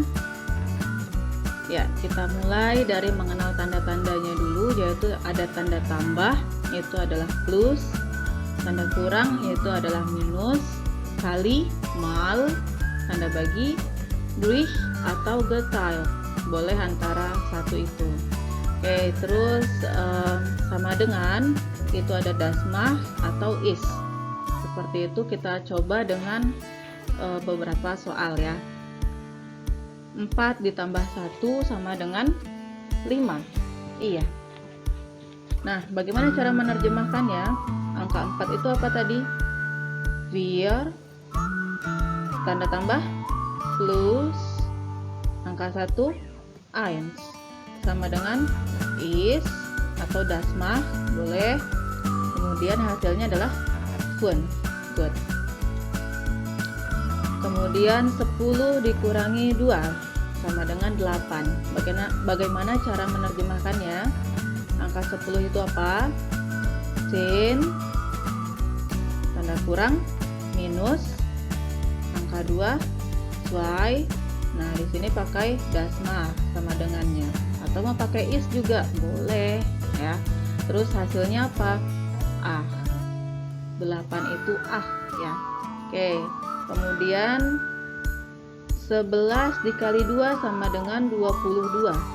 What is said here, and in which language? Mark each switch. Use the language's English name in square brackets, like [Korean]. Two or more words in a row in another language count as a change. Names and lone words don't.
[Indonesian] Ya, kita mulai dari mengenal tanda-tandanya dulu, yaitu ada tanda tambah, yaitu adalah plus, tanda kurang, yaitu adalah minus, kali, mal, tanda bagi, durch, atau geteilt. Boleh antara satu itu. Oke, terus sama dengan itu ada [German] das macht [Indonesian] atau is. Seperti itu kita coba dengan beberapa soal ya. 4 ditambah 1 sama dengan 5. Iya. Nah, bagaimana cara menerjemahkannya? Angka 4 itu apa tadi? Wir, tanda tambah, plus, angka 1, 1, sama dengan is atau [German] das macht, [Indonesian] boleh. Kemudian hasilnya adalah 5. Good. Kemudian 10 dikurangi 2 sama dengan 8. Bagaimana cara menerjemahkannya? Angka 10 itu apa? 10, tanda kurang, minus, angka 2, 2. Nah, di sini pakai [German] das macht [Indonesian] sama dengannya, atau mau pakai is juga boleh ya. Terus hasilnya apa? 8 itu ya. Oke. Kemudian 11 dikali 2 sama dengan 22.